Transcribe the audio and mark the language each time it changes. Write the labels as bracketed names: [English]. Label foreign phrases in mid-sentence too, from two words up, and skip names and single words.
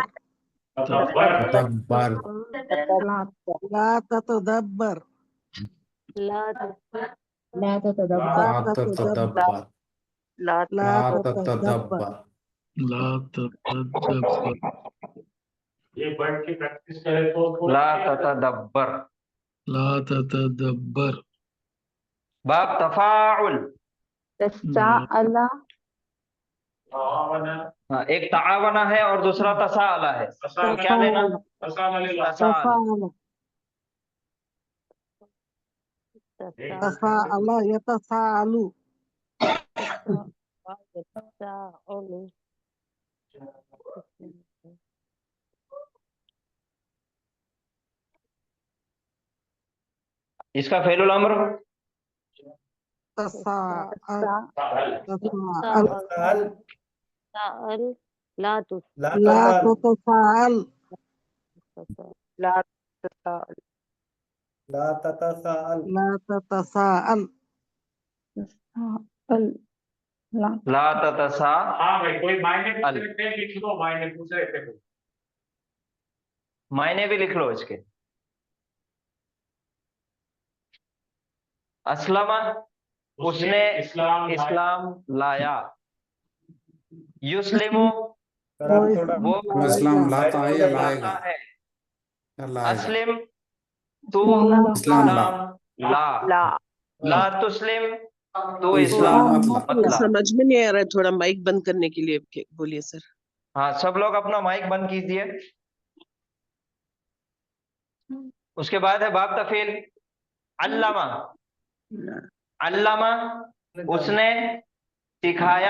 [Arabic] तदब्बर لا تتدبر ला ला لا تتدبر ला لا تتدبر لا تتدبر [Hindi] ये वर्ड की प्रैक्टिस करें तो [Arabic] لا تتدبر. لا تتدبر. باب تفاعل. तसाअला [Hindi] हाँ, एक तावना है और दूसरा तसाअला है। क्या लेना? [Arabic] तसाअल। تفاعل تفاعل يتفاعل तसाअलु [Hindi] इसका [Arabic] فعل الأمر तफाअल تساءل لا تس لا تتفاعل لا تساءل لا تتساءل لا تتسا. [Hindi] हाँ भाई, कोई मायने पूछ [Arabic] अल। [Hindi] रहे थे, लिख लो, मायने पूछ रहे थे। मायने भी लिख लो इसके। अस्लमा, उसने इस्लाम लाया। युस्लिमु, वो इस्लाम लाता है या लाएगा? है। या लाएगा? अस्लिम, तू इस्लाम ला। [Arabic] لا لا تسلم, [Hindi] तू तो इस्लाम इस्लाम मत मत ला। समझ में नहीं आ रहा है, थोड़ा माइक बंद करने के लिए बोलिए सर। हाँ, सब लोग अपना माइक बंद कीजिए। उसके बाद है [Arabic] باب تفعيل. علّم علّم, [Hindi] उसने सिखाया।